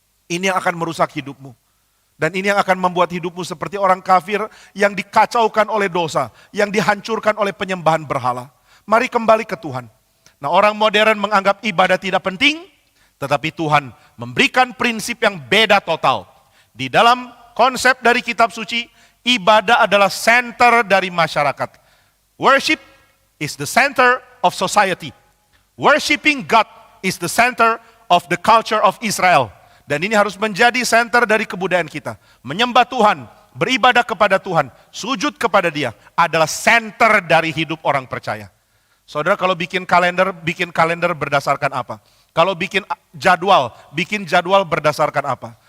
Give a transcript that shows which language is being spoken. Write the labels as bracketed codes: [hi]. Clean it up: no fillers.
[id] Ini yang akan merusak hidupmu. Dan ini yang akan membuat hidupmu seperti orang kafir yang dikacaukan oleh dosa, yang dihancurkan oleh penyembahan berhala. Mari kembali ke Tuhan. Nah, orang modern menganggap ibadah tidak penting, tetapi Tuhan memberikan prinsip yang beda total. Di dalam konsep dari kitab suci, ibadah adalah center dari masyarakat. [en] Worship is the center of society. Worshiping God is the center of the culture of Israel. [id] Dan ini harus menjadi center dari kebudayaan kita. Menyembah Tuhan, beribadah kepada Tuhan, sujud kepada Dia adalah center dari hidup orang percaya. Saudara, kalau bikin kalender berdasarkan apa? Kalau bikin jadwal berdasarkan apa?